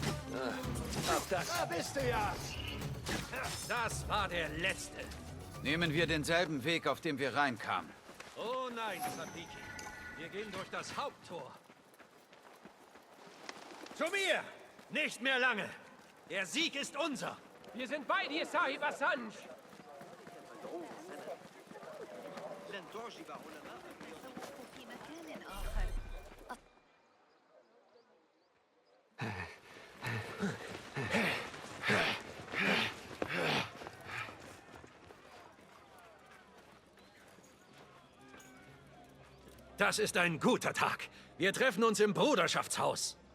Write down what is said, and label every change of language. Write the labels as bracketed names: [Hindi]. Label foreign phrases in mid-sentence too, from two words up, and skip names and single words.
[German] Da bist du ja! Das war der letzte. Nehmen wir denselben Weg, auf dem wir reinkamen. Oh nein, Sapiki. Wir gehen durch das Haupttor. Zu mir! Nicht mehr lange. Der Sieg ist unser. Wir sind bei dir, Sahib Assange. [Arabic] في مكان آخر. [German] Das ist ein guter Tag. Wir treffen uns im Bruderschaftshaus.